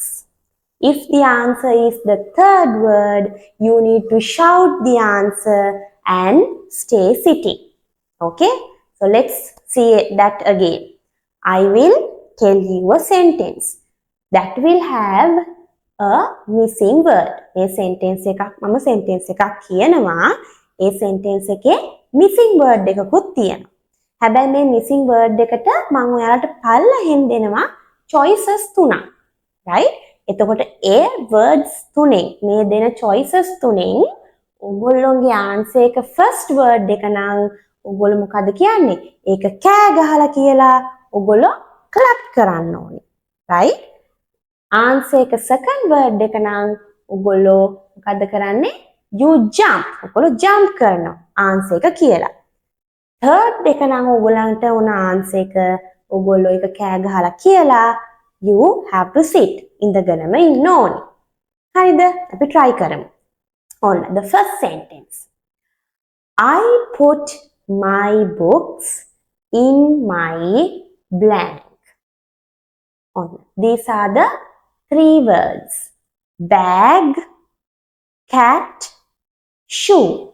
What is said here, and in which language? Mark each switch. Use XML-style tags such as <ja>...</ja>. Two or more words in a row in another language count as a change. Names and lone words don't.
<en>If the answer is the third word, you need to shout the answer and stay sitting. Okay? So let's see that again. I will tell you a sentence that will have a missing word.</en> <si>මේ sentence එකක් මම sentence එකක් කියනවා. ඒ sentence එකේ</si> <en>missing word</en> <si>එකකුත් තියෙනවා. හැබැයි මේ</si> <en>missing word</en> <si>එකට මම ඔයාලට පල්ලෙහෙන් දෙනවා choices 3ක්. right? එතකොට ඒ words තුනෙන් මේ දෙන choices තුනෙන් ඔයගොල්ලෝගේ answer එක</si> <en>first word</en> <si>එක නම් ඔයගොල්ලෝ මොකද කියන්නේ? ඒක කෑ ගහලා කියලා ඔයගොල්ලෝ clap කරන්න ඕනේ. right? answer එක</si> <en>second word</en> <si>එක නම් ඔයගොල්ලෝ මොකද කරන්නේ?</si> <en>you jump.</en> <si>ඔයගොල්ලෝ jump කරනවා answer එක කියලා. third එක නම් ඔයගොල්ලන්ට ඕන answer එක ඔයගොල්ලෝ ඒක කෑ ගහලා කියලා</si> <en>you have to sit.</en> <si>ඉඳගෙනම ඉන්න ඕනේ. හරිද? අපි try කරමු.</si> <en>ඔන්න the first sentence. I put my books in my blank. These are the 3 words. Bag, cat, shoe.</en>